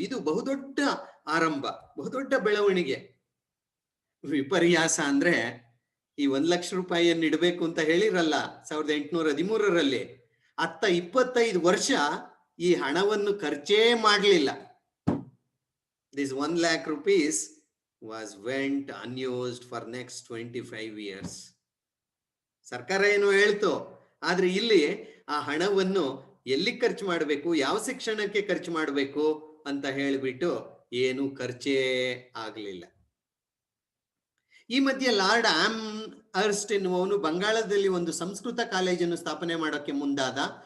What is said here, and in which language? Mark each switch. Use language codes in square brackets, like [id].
[kn] ಇದು ಬಹುದೊಡ್ಡ ಆರಂಭ, ಬಹುದೊಡ್ಡ ಬೆಳವಣಿಗೆ. ವಿಪರ್ಯಾಸ ಅಂದ್ರೆ ಈ 1 ಲಕ್ಷ ರೂಪಾಯಿಯನ್ನು ಇಡಬೇಕು ಅಂತ ಹೇಳಿರಲ್ಲ 1813ರಲ್ಲಿ, ಅತ್ತ 25 ವರ್ಷ ಈ ಹಣವನ್ನು ಖರ್ಚೇ ಮಾಡಲಿಲ್ಲ. [en] This 1 lakh rupees was went unused for next 25 years. [kn] ಸರ್ಕಾರ ಏನೋ ಹೇಳ್ತು, ಆದ್ರೆ ಇಲ್ಲಿ ಆ ಹಣವನ್ನು ಎಲ್ಲಿ ಖರ್ಚು ಮಾಡಬೇಕು, ಯಾವ ಶಿಕ್ಷಣಕ್ಕೆ ಖರ್ಚು ಮಾಡಬೇಕು ಅಂತ ಹೇಳಿಬಿಟ್ಟು ಏನು ಖರ್ಚೇ ಆಗ್ಲಿಲ್ಲ. ಈ ಮಧ್ಯೆ ಲಾರ್ಡ್ ಆಮ್ಹರ್ಸ್ಟ್ ಎನ್ನುವವನು ಬಂಗಾಳದಲ್ಲಿ ಒಂದು ಸಂಸ್ಕೃತ ಕಾಲೇಜನ್ನು ಸ್ಥಾಪನೆ ಮಾಡೋಕೆ ಮುಂದಾದ.